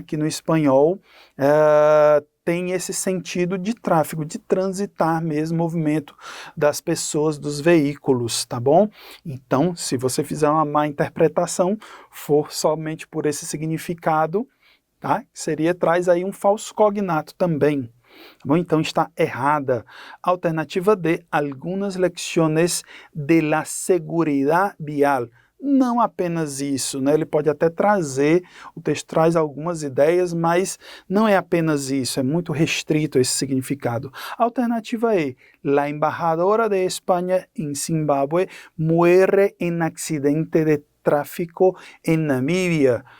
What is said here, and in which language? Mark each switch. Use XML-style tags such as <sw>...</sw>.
<pt>Que no espanhol tem esse sentido de tráfego, de transitar mesmo, movimento das pessoas, dos veículos, tá bom? Então, se você fizer uma má interpretação, for somente por esse significado, tá? Traz aí um falso cognato também. Tá bom? Então está errada. Alternativa D, algumas</pt> <es>lecciones de la seguridad vial.</es> <pt>Não apenas isso, né? Ele pode até trazer, o texto traz algumas ideias, mas não é apenas isso, é muito restrito esse significado. Alternativa E,</pt> <es>la embajadora de Espanha em Zimbábue muere en accidente de tráfico em Namíbia.</es>